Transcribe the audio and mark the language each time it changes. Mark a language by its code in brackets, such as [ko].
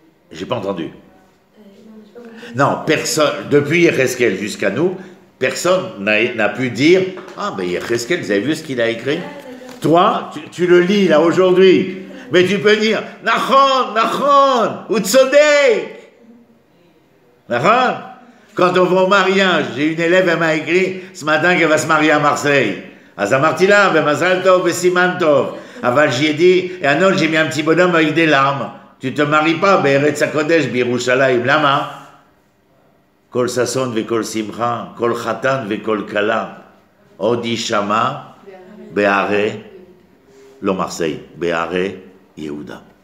[fr] J'ai pas entendu. Non, personne, depuis Yecheskel jusqu'à nous, personne n'a pu dire « Ah, ben Yecheskel, vous avez vu ce qu'il a écrit ?» Toi, tu le lis là aujourd'hui, mais tu peux dire « Nachon, Nachon, Utzodek !» Nachon. Quand on va au mariage, j'ai une élève, elle m'a écrit ce matin qu'elle va se marier à Marseille. [he] אז אמרתי לה, במזל טוב וסימן טוב. [fr] אבל j'ai dit, et un autre, j'ai mis un petit bonhomme avec des larmes. Tu te maries pas, [he] בארץ הקודש, בירושלים. למה? כל ששון וכל שמחה, כל חתן וכל כלה. עוד יישמע בערי, לא מרסיי, בערי יהודה.